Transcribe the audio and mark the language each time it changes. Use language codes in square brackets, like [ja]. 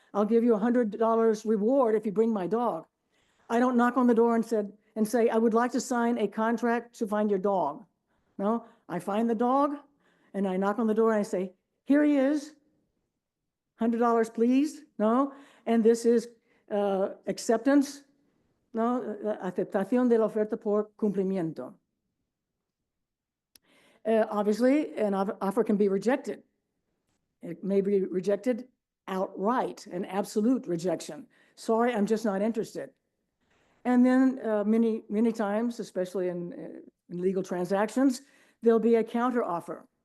[en] I'll give you $100 reward if you bring my dog." I don't knock on the door and say, "I would like to sign a contract to find your dog." No, I find the dog and I knock on the door and I say, "Here he is, $100, please." No, and this is acceptance. [es] No, aceptación de la oferta por cumplimiento. [en] Obviously, an offer can be rejected. It may be rejected outright, an absolute rejection. "Sorry, I'm just not interested." And then many times, especially in legal transactions, there'll be a counteroffer.